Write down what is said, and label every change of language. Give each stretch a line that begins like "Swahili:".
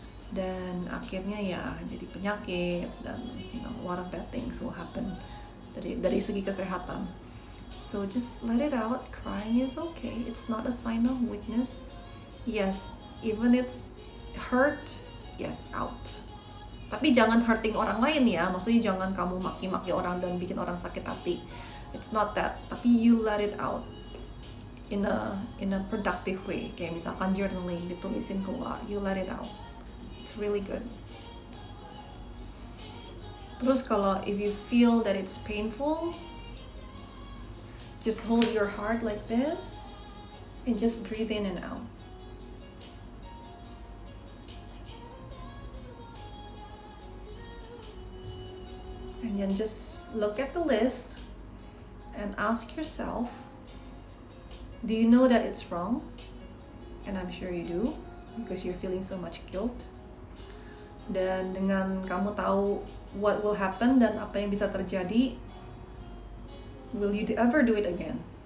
Indonesian: Dan akhirnya ya jadi penyakit dan
English: a lot of bad things will happen
Indonesian: dari segi kesehatan.
English: So just let it out. Crying is okay. It's not a sign of weakness. Yes, even it's hurt, yes, out.
Indonesian: Tapi jangan hurting orang lain ya. Maksudnya jangan kamu maki-maki orang dan bikin orang sakit hati.
English: It's not that. Tapi you let it out in a productive way.
Indonesian: Kayak misalkan
English: journaling,
Indonesian: ditulisin keluar.
English: You let it out. It's really good.
Indonesian: Terus kalau
English: if you feel that it's painful, just hold your heart like this and just breathe in and out. And then just look at the list and ask yourself, do you know that it's wrong? And I'm sure you do, because you're feeling so much guilt.
Indonesian: Dan dengan kamu tahu
English: what will happen
Indonesian: dan apa yang bisa terjadi,
English: will you ever do it again?